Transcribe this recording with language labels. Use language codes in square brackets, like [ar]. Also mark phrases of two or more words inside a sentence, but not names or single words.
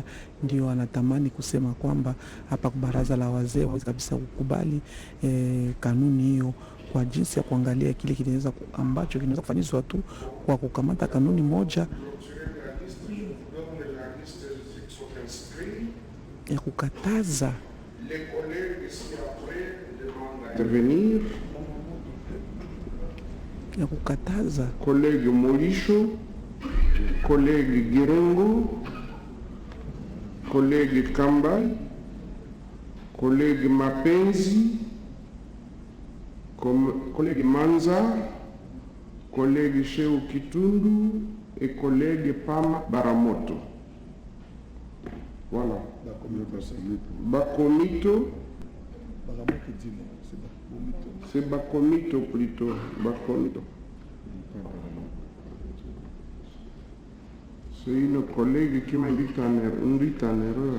[sw] Ndio wanatamani kusema kwamba hapa kwa baraza la wazee waweze kabisa kukubali kanuni hiyo kwa jinsi ya kuangalia kile kinaweza ambacho kinaweza kufanyizwa tu kwa kukamata kanuni moja ya kukataza [fr] collègue Molisho, collègue Girengo, collègue Kambay, collègue Mapenzi, collègue Manza, collègue Cheo Kitundu et collègue Pama Baramoto. Voilà. Bakomito. C'est Bakomito plutôt. Bakomito. C'est une collègue qui m'a dit en erreur.